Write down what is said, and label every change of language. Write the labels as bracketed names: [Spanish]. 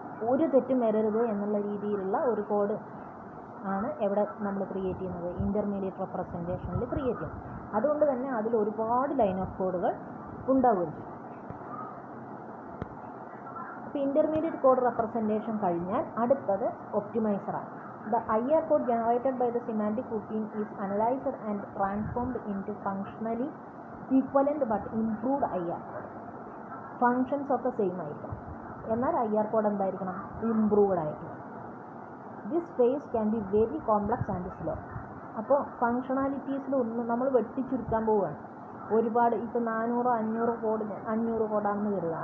[Malayalam] ഒരു തെറ്റും വരരുത് എന്നുള്ള രീതിയിലുള്ള ഒരു കോഡ് ആണ് എവിടെ നമ്മൾ ക്രിയേറ്റ് ചെയ്യുന്നത്, ഇൻ്റർമീഡിയറ്റ് റെപ്രസെൻറ്റേഷനിൽ ക്രിയേറ്റ് ചെയ്യും. അതുകൊണ്ട് തന്നെ അതിൽ ഒരുപാട് ലൈൻ ഓഫ് കോഡുകൾ ഉണ്ടാവുകയും. അപ്പോൾ ഇൻ്റർമീഡിയറ്റ് കോഡ് റെപ്രസെൻറ്റേഷൻ കഴിഞ്ഞാൽ അടുത്തത് ഒപ്റ്റിമൈസറാണ്. [English] The IR code generated by the semantic routine is analyzed and transformed into functionally equivalent but improved IR code. [Malayalam] Functions ഒക്കെ സെയിം ആയിരിക്കണം, എന്നാൽ IR കോഡ് എന്തായിരിക്കണം, ഇംപ്രൂവ്ഡ് ആയിരിക്കണം. [English] This phase can be very complex and slow. [Malayalam] അപ്പോൾ ഫങ്ഷണാലിറ്റീസിലൊന്നും നമ്മൾ വെട്ടിച്ചുരുക്കാൻ പോവുകയാണ്. ഒരുപാട് ഇപ്പോൾ 400-500 കോഡാണെന്ന് കരുതുക.